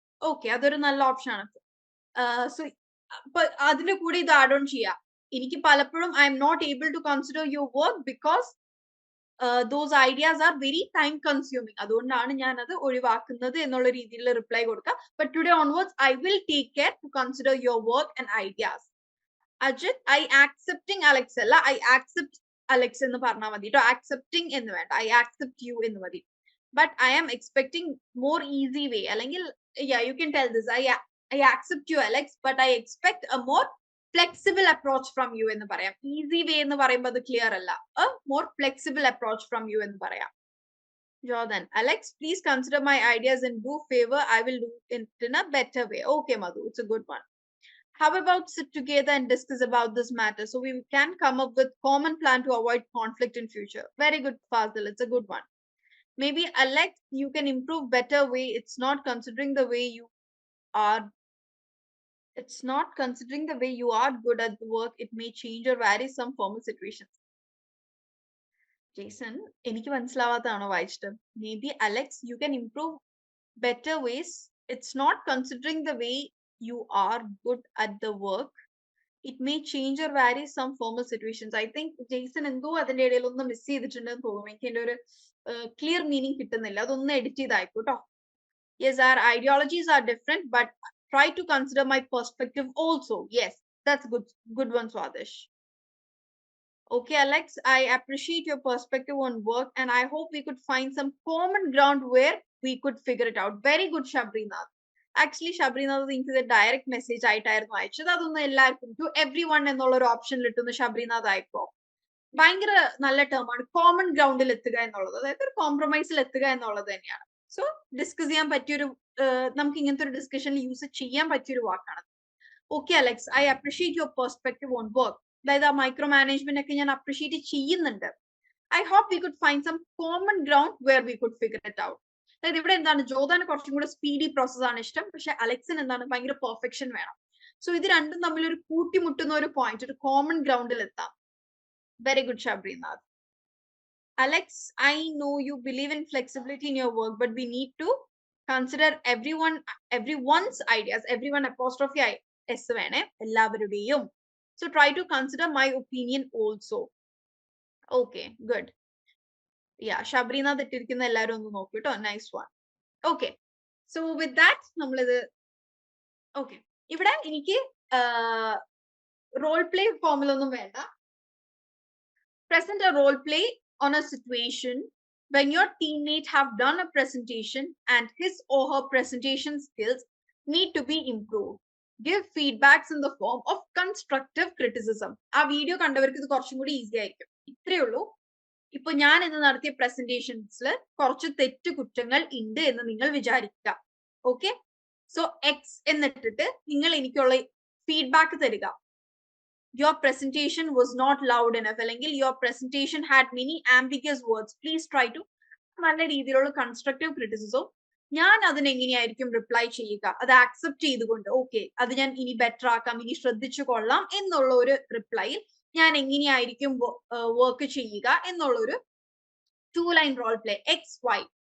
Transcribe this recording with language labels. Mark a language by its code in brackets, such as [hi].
[ml] Okay, അതൊരു നല്ല option ആണ്. സോ അതിന്റെ കൂടെ ഇത് ആഡ് ഓൺ ചെയ്യാം. എനിക്ക് പലപ്പോഴും [en] I am not able to consider your work because those ideas are very time consuming. [ml] അതുകൊണ്ടാണ് ഞാൻ അത് ഒഴിവാക്കുന്നത് എന്നുള്ള രീതിയിൽ റിപ്ലൈ കൊടുക്കുക. [en] But today onwards I will take care to consider your work and ideas. Ajit, I accepting Alex അല്ല, I accept Alex [ml] എന്ന് പറഞ്ഞാൽ മതി കേട്ടോ. accepting എന്ന് വേണ്ട, [en] I accept you [ml] എന്ന് മതി. [en] But I am expecting more easy way, അല്ലെങ്കിൽ yeah you can tell this, I accept you Alex, but I expect a more flexible approach from you [ml] എന്ന് പറയാം. [en] easy way [ml] എന്ന് പറയുമ്പോൾ അത് ക്ലിയർ അല്ല, [en] a more flexible approach from you എന്ന് പറയാം. Jordan, Alex, please consider my ideas and do favor, I will do it in a better way. Okay Madhu, it's a good one. How about sit together and discuss about this matter so we can come up with common plan to avoid conflict in future? Very good Fazil, it's a good one. Maybe Alex, you can improve better way, it's not considering the way you are, it's not considering the way you are good at the work, it may change or vary some formal situations. [ml] Jason, എനിക്ക് മനസ്സിലാവാത്തതാണോ വായിച്ചിട്ട്? [en] Maybe Alex, you can improve better ways, it's not considering the way you are good at the work, it may change or vary some formal situations. I think [ml] Jason എന്തോ അതിന്റെ ഇടയിൽ ഒന്ന് miss ചെയ്തിട്ടുണ്ടെന്ന് തോന്നുന്നു. എനിക്ക് എൻ്റെ ഒരു ക്ലിയർ മീനിങ് കിട്ടുന്നില്ല, അതൊന്ന് edit ചെയ്തായിക്കോട്ടോ. [en] Yes, our ideologies are different, but try to consider my perspective also. Yes, that's good one, Swadesh. Okay, Alex, I appreciate your perspective on work and I hope we could find some common ground where we could figure it out. Very good, Shabrinath. [ml] Actually, Shabrinath, എനിക്ക് ഇത് direct message ആയിട്ടായിരുന്നു അയച്ചത്. അതൊന്നും എല്ലാവർക്കും to every one എന്നുള്ള ഒരു ഓപ്ഷനിൽ ഇട്ടുന്ന ഷബ്രീനാഥ് ആയിപ്പോ ഭയങ്കര നല്ല ടേമാണ്. കോമൺ ഗ്രൗണ്ടിൽ എത്തുക എന്നുള്ളത്, അതായത് ഒരു കോംപ്രമൈസിൽ എത്തുക എന്നുള്ളത് തന്നെയാണ്. സോ ഡിസ്കസ് ചെയ്യാൻ പറ്റിയൊരു, നമുക്ക് ഇങ്ങനത്തെ ഒരു ഡിസ്കഷനിൽ യൂസ് ചെയ്യാൻ പറ്റിയൊരു വാക്കാണ്. [en] Okay Alex, I appreciate your perspective on work. [ml] അതായത് ആ മൈക്രോ മാനേജ്മെന്റ് ഒക്കെ ഞാൻ അപ്രിഷിയേറ്റ് ചെയ്യുന്നുണ്ട്. [en] I hope we could find some common ground where we could figure it out. [ml] അതായത് ഇവിടെ എന്താണ്, ജോദാന് കുറച്ചും കൂടെ സ്പീഡി പ്രോസസ് ആണ് ഇഷ്ടം, പക്ഷെ അലക്സിന് എന്താണ് ഭയങ്കര പെർഫെക്ഷൻ വേണം. സോ ഇത് രണ്ടും തമ്മിൽ ഒരു കൂട്ടിമുട്ടുന്ന ഒരു പോയിന്റ്, ഒരു കോമൺ ഗ്രൗണ്ടിൽ എത്താം. [en] very good [ml] Shabrinath. [en] Alex, I know you believe in flexibility in your work, but we need to consider everyone's ideas. Everyone apostrophe s [ml] വേണേ, എല്ലാവരുടെയും. [en] So try to consider my opinion also. Okay, good. [ml] ഷബ്രീനാഥ് ഇട്ടിരിക്കുന്ന എല്ലാവരും ഒന്ന് നോക്കൂ കേട്ടോ. [en] Nice one. Okay, so with that നമ്മളിത് okay. [ml] ഇവിടെ എനിക്ക് റോൾ പ്ലേ ഫോമിലൊന്നും വേണ്ട. [en] Present a role play on a situation when your teammate have done a presentation and his or her presentation skills need to be improved. Give feedbacks in the form of constructive criticism. [ml] ആ video കണ്ടവർക്ക് ഇത് കുറച്ചും കൂടി easy ആയിരിക്കും. ഇത്രയേ ഉള്ളൂ. ഇപ്പൊ ഞാൻ ഇന്ന് നടത്തിയ പ്രസന്റേഷൻസിൽ കുറച്ച് തെറ്റുകുറ്റങ്ങൾ ഉണ്ട് എന്ന് നിങ്ങൾ വിചാരിക്കുക. ഓക്കെ, സോ എക്സ് എന്നിട്ടിട്ട് നിങ്ങൾ എനിക്കുള്ള ഫീഡ്ബാക്ക് തരിക. [en] Your presentation was not loud enough, അല്ലെങ്കിൽ your presentation had many ambiguous words. Please try to [ml] നല്ല രീതിയിലുള്ള കൺസ്ട്രക്റ്റീവ് ക്രിറ്റിസിസം. ഞാൻ അതിന് എങ്ങനെയായിരിക്കും റിപ്ലൈ ചെയ്യുക, അത് ആക്സെപ്റ്റ് ചെയ്തുകൊണ്ട് ഓക്കെ അത് ഞാൻ ഇനി ബെറ്റർ ആക്കാം, ഇനി ശ്രദ്ധിച്ചു കൊള്ളാം എന്നുള്ള ഒരു റിപ്ലൈയിൽ ഞാൻ എങ്ങനെയായിരിക്കും വർക്ക് ചെയ്യുക എന്നുള്ള ഒരു 2 line role play. X Y.